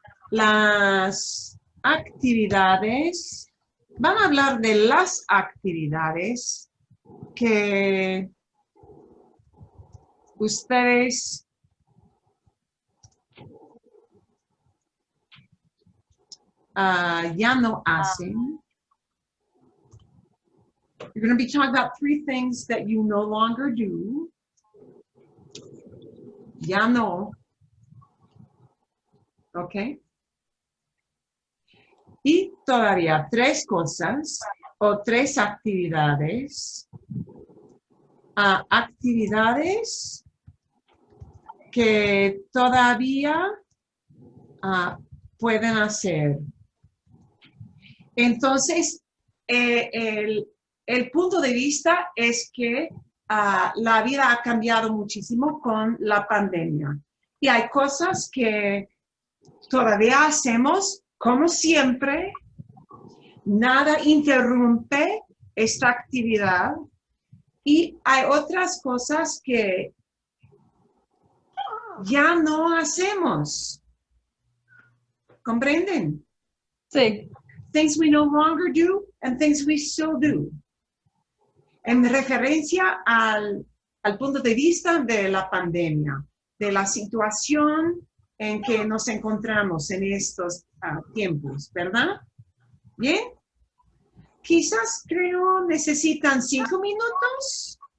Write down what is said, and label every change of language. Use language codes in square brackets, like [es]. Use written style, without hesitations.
[es] Las actividades, van a hablar de las actividades que ustedes ya no hacen. [en] You're going to be talking about 3 things that you no longer do. [es] Ya no. [en] Okay. [es] Y todavía 3 cosas o 3 actividades. Actividades que todavía pueden hacer. Entonces, el punto de vista es que la vida ha cambiado muchísimo con la pandemia. Y hay cosas que todavía hacemos como siempre. Nada interrumpe esta actividad. Y hay otras cosas que ya no hacemos. ¿Comprenden? Sí. [en] Things we no longer do and things we still do. [es] En referencia al punto de vista de la pandemia, de la situación en que nos encontramos en estos tiempos, ¿verdad? ¿Bien? Quizás creo necesitan 5 minutos.